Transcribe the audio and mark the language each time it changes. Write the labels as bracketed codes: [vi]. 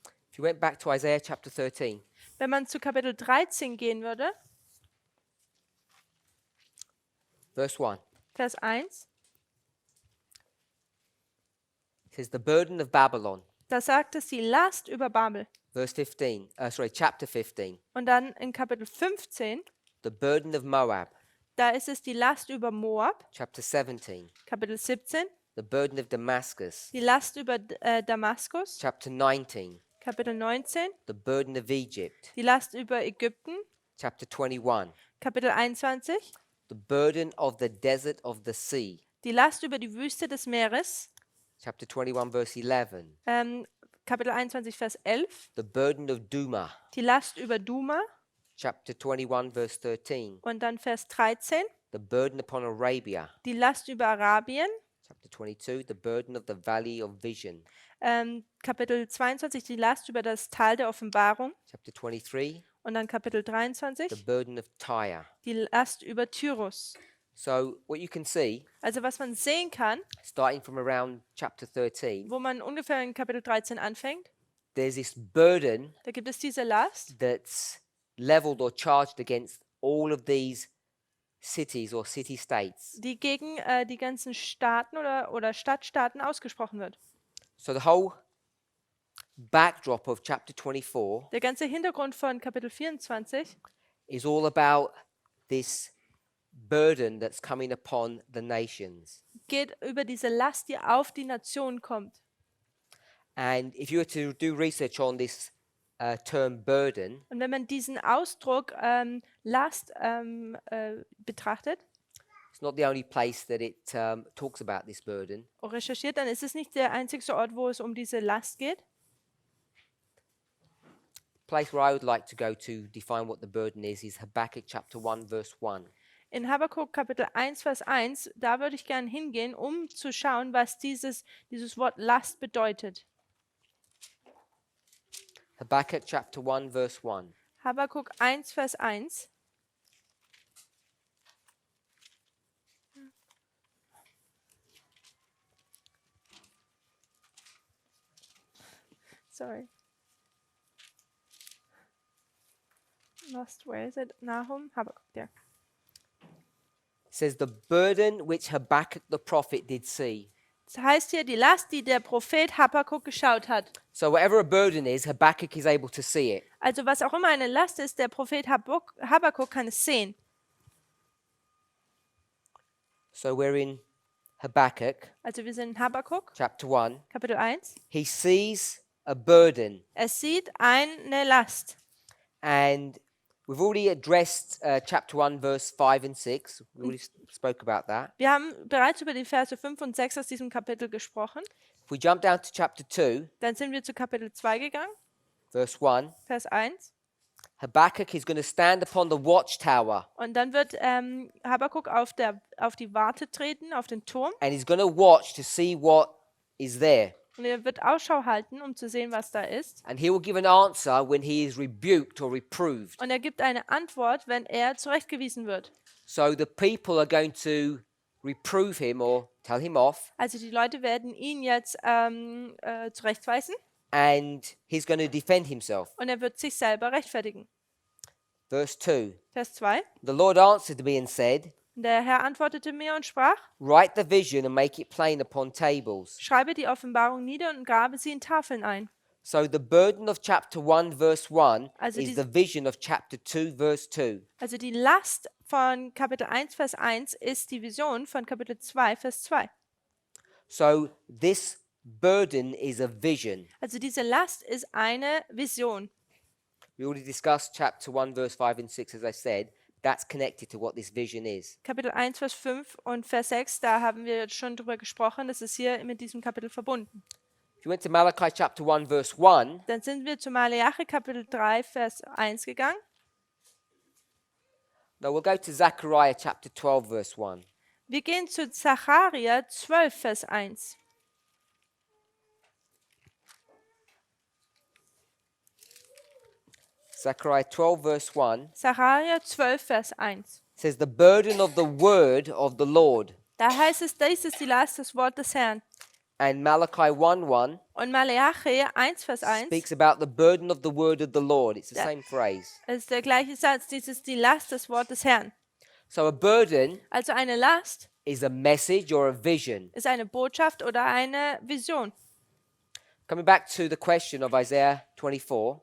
[en] if you went back to Isaiah chapter 13, [de] Wenn man zu Kapitel 13 gehen würde, [en] verse 1, [de] Vers 1, [en] it says, the burden of Babylon. [de] da sagt es die Last über Babel. [en] Verse 15, chapter 15, [de] Und dann in Kapitel 15, [en] the burden of Moab. [de] da ist es die Last über Moab. [en] Chapter 17, [de] Kapitel 17, [en] the burden of Damascus. [de] die Last über Damaskus. [en] Chapter 19, [de] Kapitel 19, [en] the burden of Egypt. [de] die Last über Ägypten. [en] Chapter 21, [de] Kapitel 21, [en] the burden of the desert of the sea. [de] die Last über die Wüste des Meeres. [en] Chapter 21, verse 11, [de] Kapitel 21, Vers 11, [en] the burden of Duma. [de] die Last über Duma. [en] Chapter 21, verse 13, [de] Und dann Vers 13, [en] the burden upon Arabia. [de] die Last über Arabien. [en] Chapter 22, the burden of the valley of vision. [de] Kapitel 22, die Last über das Tal der Offenbarung. [en] Chapter 23, [de] Und dann Kapitel [en] the [de] 23, [en] burden of Tyre. [de] die Last über Tyrus. [en] So what you can see, [de] Also was man sehen kann, [en] starting from around chapter 13, [de] wo man ungefähr in Kapitel 13 anfängt, [en] there's this burden [de] da gibt es diese Last, [en] that's leveled or charged against all of these cities or city-states. [de] die gegen die ganzen Staaten oder Stadtstaaten ausgesprochen wird. [en] So the whole backdrop of chapter 24 [de] Der ganze Hintergrund von Kapitel 24 [en] is all about this burden that's coming upon the nations. [de] geht über diese Last, die auf die Nation kommt. [en] And if you were to do research on this term burden, [de] Und wenn man diesen Ausdruck Last betrachtet [en] it's not the only place that it talks about this burden. [de] und recherchiert, dann ist es nicht der einzige Ort, wo es um diese Last geht. [en] Place where I would like to go to define what the burden is Habakkuk chapter 1 verse 1. [de] In Habakkuk Kapitel 1, Vers 1, da würde ich gerne hingehen, um zu schauen, was dieses Wort Last bedeutet. [en] Habakkuk chapter 1 verse 1. [de] Habakkuk 1, Vers 1. [en] sorry. Lost, where is it? Nahum, Habakkuk, there. It says, the burden which Habakkuk the prophet did see. [de] Das heißt hier, die Last, die der Prophet Habakkuk geschaut hat. [en] So whatever a burden is, Habakkuk is able to see it. [de] Also was auch immer eine Last ist, der Prophet Habakkuk kann es sehen. [en] So we're in Habakkuk, [de] Also wir sind in Habakkuk, [en] chapter 1. [de] Kapitel 1. [en] He sees a burden. [de] Er sieht eine Last. [en] And we've already addressed chapter 1, verse 5 and 6. We already spoke about that. [de] Wir haben bereits über die Verse 5 und 6 aus diesem Kapitel gesprochen. [en] If we jump down to chapter 2, [de] Dann sind wir zu Kapitel 2 gegangen, [en] verse 1, [de] Vers 1. [en] Habakkuk is going to stand upon the watchtower [de] Und dann wird Habakkuk auf die Warte treten, auf den Turm. [en] and he's going to watch to see what is there. [de] Und er wird Ausschau halten, um zu sehen, was da ist. [en] And he will give an answer when he is rebuked or reproved. [de] Und er gibt eine Antwort, wenn er zurechtgewiesen wird. [en] So the people are going to reprove him or tell him off, [de] Also die Leute werden ihn jetzt zurechtweisen [en] and he's going to defend himself. [de] und er wird sich selber rechtfertigen. [en] Verse 2, [de] Vers 2. [en] the Lord answered me and said, [de] Und der Herr antwortete mir und sprach, [en] write the vision and make it plain upon tables. [de] schreibe die Offenbarung nieder und grabe sie in Tafeln ein. [en] So the burden of chapter 1 verse 1 [de] Also [en] is the vision of chapter 2 verse 2. [de] Also die Last von Kapitel 1, Vers 1 ist die Vision von Kapitel 2, Vers 2. [en] So this burden is a vision. [de] Also diese Last ist eine Vision. [en] We already discussed chapter 1 verse 5 and 6, as I said. That's connected to what this vision is. [de] Kapitel 1, Vers 5 und Vers 6, da haben wir jetzt schon drüber gesprochen. Das ist hier mit diesem Kapitel verbunden. [en] If you went to Malachi chapter 1 verse 1, [de] Dann sind wir zu Maleachi Kapitel 3, Vers 1 gegangen. [en] no, we'll go to Zechariah chapter 12 verse 1. [de] Wir gehen zu Zacharia 12, Vers 1. [en] Zechariah 12 verse 1 [de] Zacharia 12, Vers 1. [en] says, the burden of the word of the Lord. [de] Da heißt es, dies ist die Last, das Wort des Herrn. [en] And Malachi 1:1 [de] Und Maleachi 1, Vers 1 [en] speaks about the burden of the word of the Lord. It's the Yeah. same phrase. [de] ist der gleiche Satz. Dies ist die Last, das Wort des Herrn. [en] So a burden [de] Also eine Last [en] is a message or a vision. [de] ist eine Botschaft oder eine Vision. [en] Coming back to the question of Isaiah 24,